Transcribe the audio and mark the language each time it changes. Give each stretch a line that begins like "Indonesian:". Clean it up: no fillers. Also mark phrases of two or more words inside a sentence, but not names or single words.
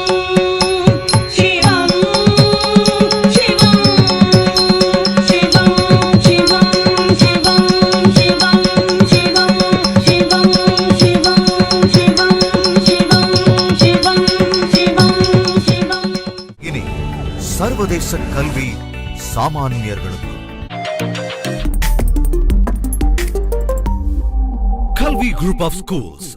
Sanskrit: शिवं शिवं शिवं शिवं शिवं शिवं शिवं शिवं शिवं शिवं शिवं शिवं शिवं शिवं
Tamil: இனி சர்வதேச கல்வி சாமானியர்களுக்கு கல்வி
English: group of schools